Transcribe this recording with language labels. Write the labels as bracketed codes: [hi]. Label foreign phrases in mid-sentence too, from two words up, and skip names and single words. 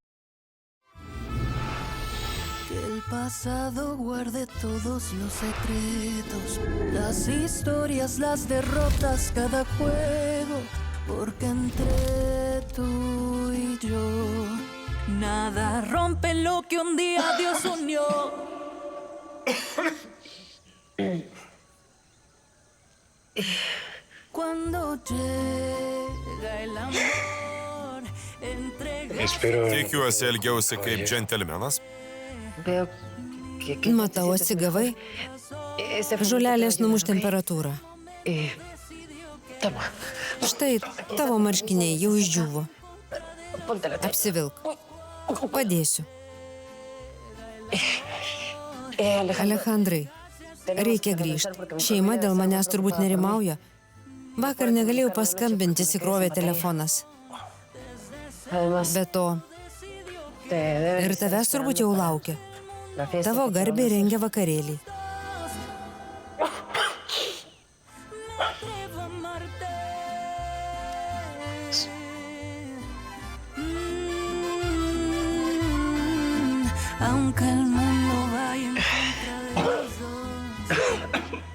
[es] Que el pasado guarde todos los secretos, las historias, las derrotas, cada juego, porque entre tú y yo nada rompe lo que un día Dios unió. Cuando llega el amor, entregarse. [lt] Tikiuosi elgiausi kaip džentelmenas. Matau, atsigavai. Žolelės numuš temperatūrą. Štai tavo marškiniai jau išdžiūvo. Apsivilk. Padėsiu. Alejandrai, reikia grįžti. Šeima dėl manęs turbūt nerimauja. Vakar negalėjau paskambinti, įsikrovė telefonas. Be to, ir tavęs turbūt jau laukia. Tavo garbė rengia vakarėlį. [es] Aunque el mundo vaya en contra de los dos,